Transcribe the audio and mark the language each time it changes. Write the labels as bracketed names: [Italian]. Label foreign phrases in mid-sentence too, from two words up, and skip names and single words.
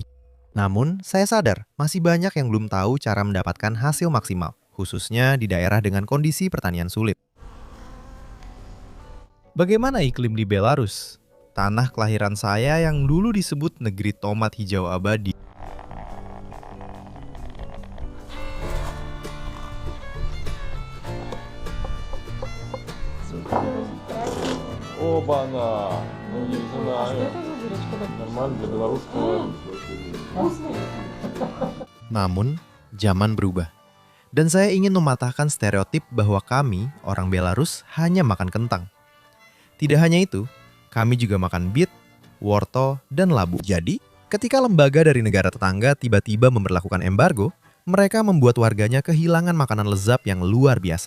[Indonesian] Namun, saya sadar masih banyak yang belum tahu cara mendapatkan hasil maksimal, khususnya di daerah dengan kondisi pertanian sulit. Bagaimana iklim di Belarus? Tanah kelahiran saya yang dulu disebut negeri tomat hijau abadi. [Russian] Оба-на! Ну, не знаю. Нормально для белорусского. [Indonesian] Namun, zaman berubah. Dan saya ingin mematahkan stereotip bahwa kami, orang Belarus, hanya makan kentang. Tidak hanya itu, kami juga makan beet, wortel, dan labu. Jadi, ketika lembaga dari negara tetangga tiba-tiba memberlakukan embargo, mereka membuat warganya kehilangan makanan lezat yang luar biasa.